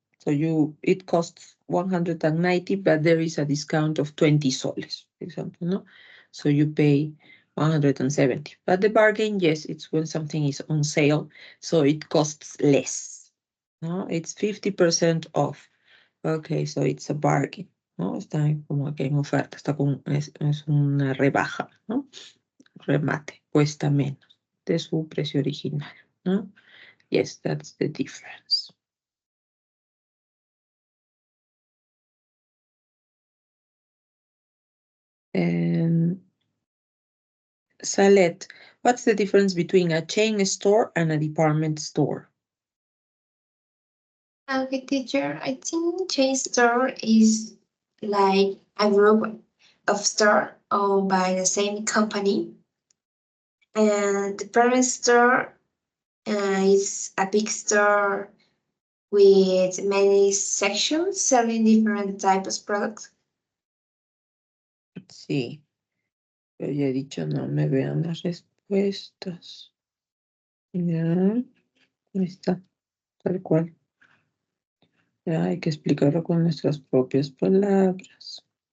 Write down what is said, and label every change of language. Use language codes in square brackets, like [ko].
[en] So it costs 190, but there is a discount of 20 soles, for example, no? So you pay 170. But the bargain, yes, it's when something is on sale, so it costs less. No, it's 50% off. Okay, so it's a bargain, [es] ¿no? Está como que en oferta, es una rebaja, ¿no? Remate, cuesta menos de su precio original, ¿no? [en] Yes, that's the difference. Salet, what's the difference between a chain store and a department store? Okay, teacher, I think chain store is like a group of store owned by the same company. And department store is a big store with many sections selling different types of products. [es] Sí, pero ya he dicho, no me vean las respuestas. Ya, ahí está, tal cual. Ya hay que explicarlo con nuestras propias palabras.